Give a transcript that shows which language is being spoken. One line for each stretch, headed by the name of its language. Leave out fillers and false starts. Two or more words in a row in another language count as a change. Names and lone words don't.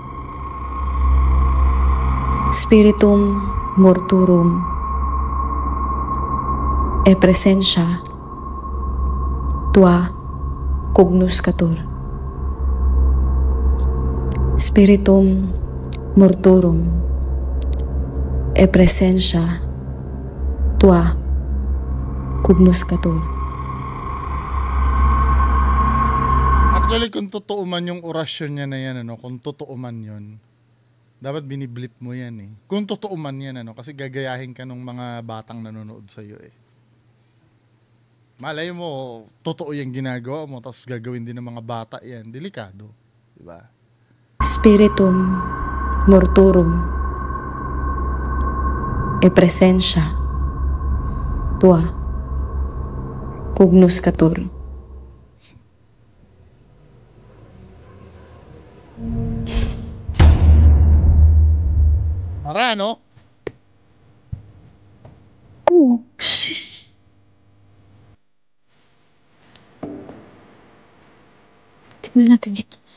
Latin: Spiritum morturum e presentia tua cognoscatur. Spiritum morturum e presentia tua cognoscatur.
Filipino: Actually, kung totoo man yung orasyon niya na yan, ano, kung totoo man yun, dapat biniblip mo yan eh. Kung totoo man yan, ano, kasi gagayahin ka ng mga batang nanonood sa'yo eh. Malay mo, totoo yung ginagawa mo, tapos gagawin din ng mga bata yan. Delikado. Diba?
Latin: Spiritum morturum e presentia tua cognoscatur.
Filipino: Mara, no? Tignan natin ito.